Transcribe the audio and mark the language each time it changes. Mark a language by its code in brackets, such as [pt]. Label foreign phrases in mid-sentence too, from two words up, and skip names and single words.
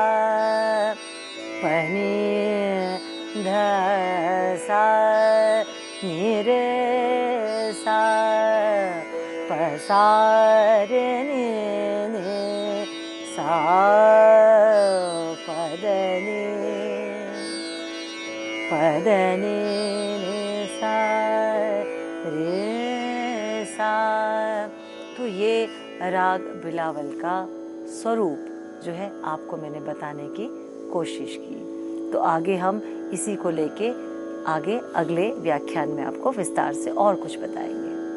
[hi] पनि ध सा नि रे सा प सा रे नि सा पद नि सा रे सा। तो ये राग बिलावल का स्वरूप जो है आपको मैंने बताने की कोशिश की। तो आगे हम इसी को लेके आगे अगले व्याख्यान में आपको विस्तार से और कुछ बताएंगे।